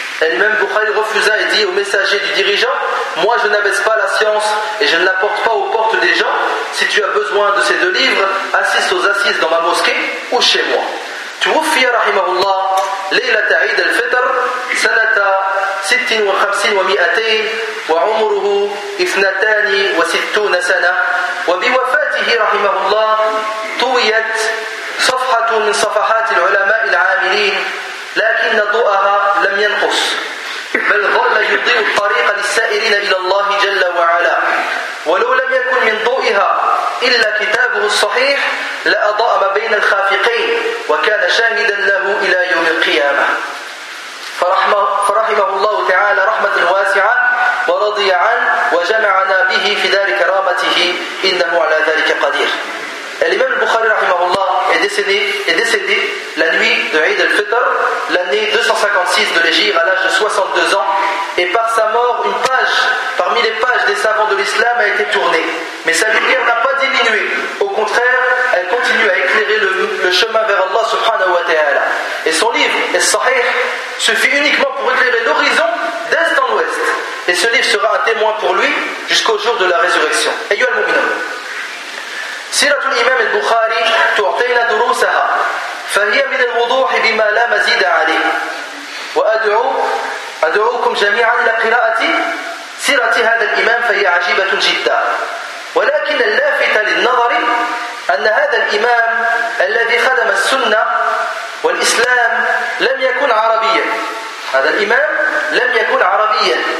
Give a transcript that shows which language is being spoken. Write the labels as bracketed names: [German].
[French] Elle-même, Bukhari refusa et dit au messager du dirigeant, « Moi, je n'abaisse pas la science et je ne la porte pas aux portes des gens. Si tu as besoin de ces deux livres, assiste aux assises dans ma mosquée ou chez moi. » [Arabic] Tuwfiya rahimahullah, Layla Ta'id al-Fitr, Sanata 56 و200, وعمره 62 سنة. وبوفاته رحمه الله طويت صفحة من صفحات العلماء العاملين، لكن ضوءها لم ينقص، بل ظل يضيء الطريق للسائرين إلى الله جل وعلا. ولو لم يكن من ضوئها إلا كتابه الصحيح لأضاء ما بين الخافقين، وكان شاهدا له إلى يوم القيامة. فرحمه الله تعالى رحمة واسعة ورضي عنه وجمعنا به في دار كرامته إنه على ذلك قدير. الإمام البخاري رحمه الله [French] est décédé la nuit de Eid al-Fitr, l'année 256 de l'Hégire, à l'âge de 62 ans. Et par sa mort, une page parmi les pages des savants de l'islam a été tournée. Mais sa lumière n'a pas diminué. Au contraire, elle continue à éclairer le chemin vers Allah subhanahu wa ta'ala. Et son livre, Al-Sahih, suffit uniquement pour éclairer l'horizon d'est en ouest. Et ce livre sera un témoin pour lui jusqu'au jour de la résurrection. [Arabic] Ayyuha al-Mu'minun. سيرة الإمام البخاري تعطينا دروسها فهي من الوضوح بما لا مزيد عليه وأدعوكم جميعا إلى قراءة سيرة هذا الإمام فهي عجيبة جدا ولكن اللافت للنظر أن هذا الإمام الذي خدم السنة والإسلام لم يكن عربيا هذا الإمام لم يكن عربيا